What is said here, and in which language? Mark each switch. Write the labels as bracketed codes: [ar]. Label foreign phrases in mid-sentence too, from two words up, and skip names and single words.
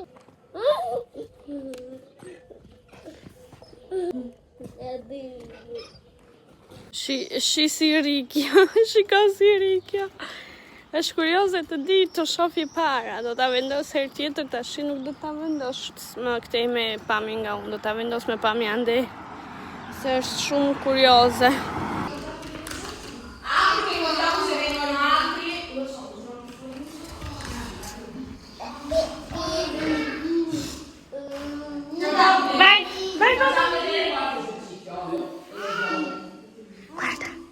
[sq] Shi si Rikja, shika si Rikja. Është kurioze të di të shofi para, do ta vendos herë tjetër, tash nuk do ta vendos më këtej me pamje nga unë, do ta vendos me pamje ande. Se është shumë kurioze. [it] Anche guardiamo se vengono altri, lo so. Vai. Guarda.